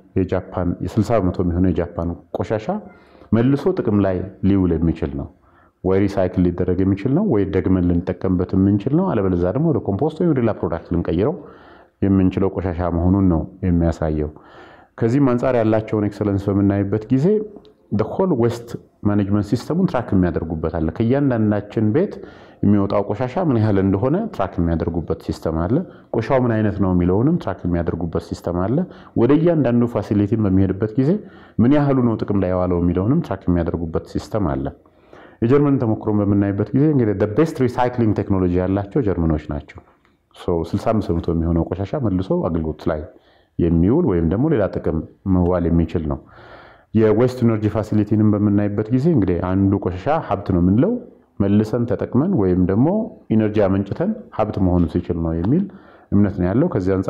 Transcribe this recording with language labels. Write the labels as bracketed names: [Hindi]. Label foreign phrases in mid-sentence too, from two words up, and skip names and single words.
[Amharic] የጃፓን ቆሻሻ መልሶ ጥቅም ላይ ሊውል የሚችል ነው፣ ወይ ሪሳይክል ሊደረግ የሚችል ነው፣ ወይ ደግመን ልንጠቀምበት የምንችል ነው፣ አለበለዚያ ደግሞ ወደ ኮምፖስት ወይ ወደ ሌላ ፕሮዳክት ልንቀይረው የምንችለው ቆሻሻ መሆኑን ነው የሚያሳየው። ከዚህም አንፃር ያላቸውን ኤክሰለንስ በምናይበት ጊዜ [English] the whole waste management [Amharic] ሲስተሙን ትራክ የሚያደርጉበት አለ። ከእያንዳንዳችን ቤት የሚወጣው ቆሻሻ ምን ያህል እንደሆነ ትራክ የሚያደርጉበት ሲስተም አለ። ቆሻሻው ምን አይነት ነው የሚለውንም ትራክ የሚያደርጉበት ሲስተም አለ። ወደ እያንዳንዱ ፋሲሊቲ በሚሄድበት ጊዜ ምን ያህሉ ነው ጥቅም ላይ ያዋለው የሚለውንም ትራክ የሚያደርጉበት ሲስተም አለ። የጀርመን ተሞክሮን በምናይበት ጊዜ እንግዲህ [English] the best recycling technology [Amharic] ያላቸው ጀርመኖች ናቸው። 65% የሚሆነው ቆሻሻ መልሶ አገልግሎት ላይ የሚውል ወይም ደግሞ ሌላ ጥቅም መዋል የሚችል ነው። [English] waste energy facility [Amharic] በምናይበት ጊዜ እንግዲህ አንዱ ቆሻሻ ሀብት ነው የምንለው መልሰን ተጠቅመን ወይም ደግሞ ኢነርጂ አመንጭተን ሀብት መሆን ሲችል ነው የሚል እምነት ነው ያለው። ከዚህ አንፃር